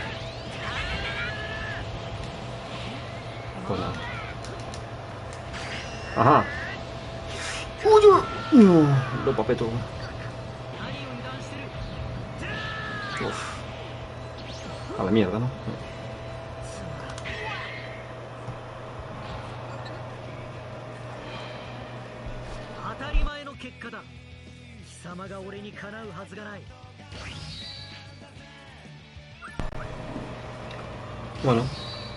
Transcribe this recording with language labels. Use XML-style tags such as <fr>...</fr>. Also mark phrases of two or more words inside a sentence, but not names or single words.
<es>Pues nada. Ajá. ¡Uy! Lo papeto. Uf. A la mierda, ¿no?</es> <ja>当たり前の結果だ。貴様が俺にかなうはずがない。</ja> <es>Bueno.</es>